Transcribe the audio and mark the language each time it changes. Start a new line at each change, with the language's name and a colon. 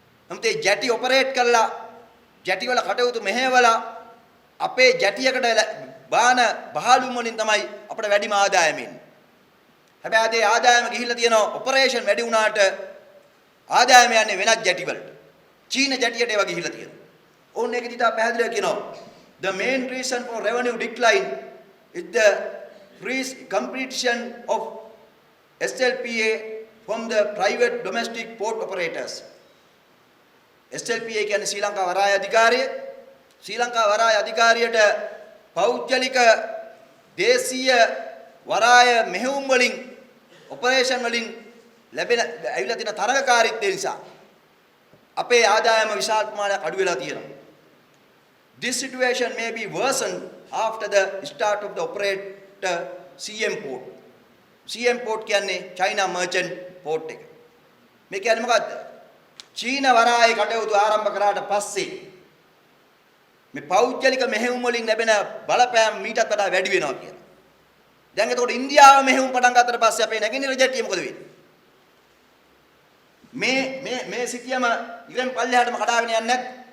Sinhala: නමුත් ඒ ජැටි ඔපරේට් කරලා ජැටිවල කටයුතු මෙහෙवला අපේ ජැටියකට බාන බහලුම් වලින් තමයි අපිට වැඩිම ආදායම එන්නේ. හැබැයි ආ ආදායම ගිහිල්ලා තියෙනවා ඔපරේෂන් වැඩි වුණාට ආදායම යන්නේ වෙනත් ජැටිවලට. චීන ජැටියට ඒවා ගිහිල්ලා තියෙනවා. ඕන එක දිහා පැහැදිලිව කියනවා.
English: The main reason for revenue decline is the increased competition of SLPA from the private domestic port operators.
Sinhala: SLPA කියන්නේ ශ්‍රී ලංකා වරාය අධිකාරිය. ශ්‍රී ලංකා වරාය අධිකාරියට පෞද්ගලික දේශීය වරාය මෙහෙයුම් වලින් ඔපරේෂන් වලින් ලැබෙන ඇවිල්ලා තියෙන තරගකාරීත්වය නිසා අපේ ආදායම විශාල ප්‍රමාණයක් අඩු වෙලා තියෙනවා.
English: This situation may be worsened after the start of the operator CM port. CM port
Sinhala: කියන්නේ
English: China merchant port එක.
Sinhala: මේ කියන්නේ මොකද්ද? චීන වරායේ කටයුතු ආරම්භ කරාට පස්සේ මේ පෞද්ගලික මෙහෙයුම් වලින් ලැබෙන බලපෑම මීටත් වඩා වැඩි වෙනවා කියලා. දැන් එතකොට ඉන්දියාව මෙහෙයුම් පටන් ගත්තට පස්සේ අපේ නැගෙනහිර ජැටිය මොකද වෙන්නේ? මේ සිටියම ඉරන් පල්ලෙහාටම කඩාගෙන යන්නේ නැත්.